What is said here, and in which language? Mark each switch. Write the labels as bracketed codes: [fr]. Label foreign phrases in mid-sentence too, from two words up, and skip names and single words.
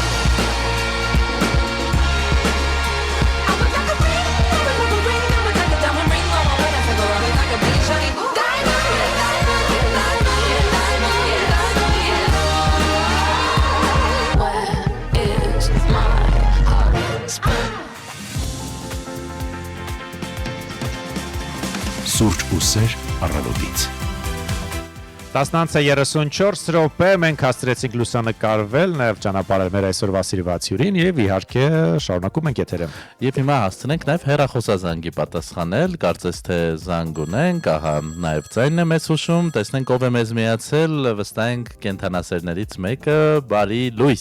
[en] I was like a ring, I was like a diamond ring on my wedding finger. I was like a big shiny diamond. Where is my husband? [hy] Սուրճ ու սեր առավոտից։ 19:34 րոպե մենք հասցրեցինք լուսանկարվել, նաև ճանապարհել մեր այսօրվա սիրվածյուրին եւ իհարկե շարունակում ենք եթերը։ Եվ հիմա հասցնենք նաև հեռախոսազանգի պատասխանել, կարծես թե զանգ ունենք, ահա նաև ձայնն է մեզ հուշում, տեսնենք ով է մեզ միացել, վստահ ենք կենթանասերներից մեկը, բարի լույս։